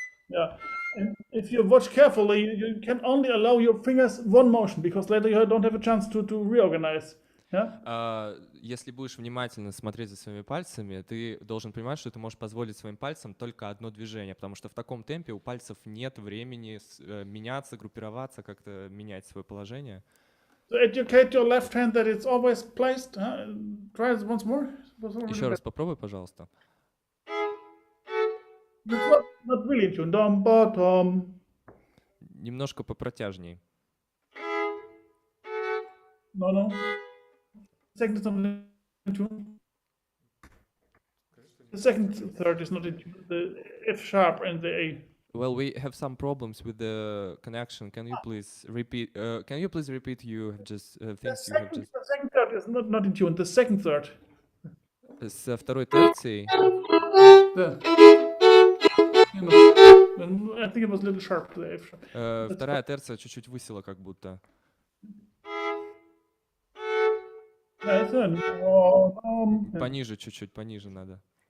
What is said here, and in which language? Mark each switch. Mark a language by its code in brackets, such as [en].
[en] Yeah, and if you watch carefully, you can only allow your fingers one motion because later you don't have a chance to reorganize. Yeah. [ru] Если будешь внимательно смотреть за своими пальцами, ты должен понимать, что ты можешь позволить своим пальцам только одно движение, потому что в таком темпе у пальцев нет времени меняться, группироваться, как-то менять свое положение. [en] So educate your left hand that it's always placed. Try it once more. [ru] Еще раз попробуй, пожалуйста. [en] That's not really in tune. Dom, bottom. [ru] Немножко попротяжней. [en] No. Second is not in tune. The second third is not in tune. The F sharp and the A. Well, we have some problems with the connection. Can you please repeat? Can you please repeat you have just things you have just The second third is not in tune. The second third. [ru] со второй терцией? [en] The, I think it was a little sharp. The F sharp. [ru] Вторая терция чуть-чуть высела, как будто. [en] That's it. [ru] Пониже чуть-чуть, пониже надо.